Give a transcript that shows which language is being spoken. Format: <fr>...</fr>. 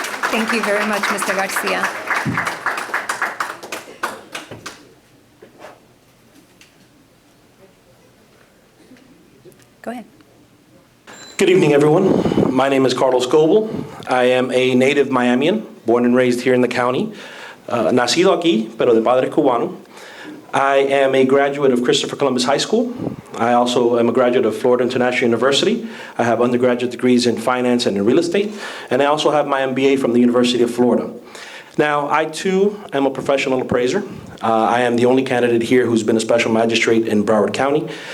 <en>Thank you very much, Mr. Garcia. Go ahead. Good evening, everyone. My name is Carlos Goebel. I am a native Miamian, born and raised here in the county.</en> <es>Nacido aquí, pero de padre cubano.</es> <en>I am a graduate of Christopher Columbus High School. I also am a graduate of Florida International University. I have undergraduate degrees in finance and in real estate. And I also have my MBA from the University of Florida. Now, I too am a professional appraiser. I am the only candidate here who's been a special magistrate in Broward County.</en>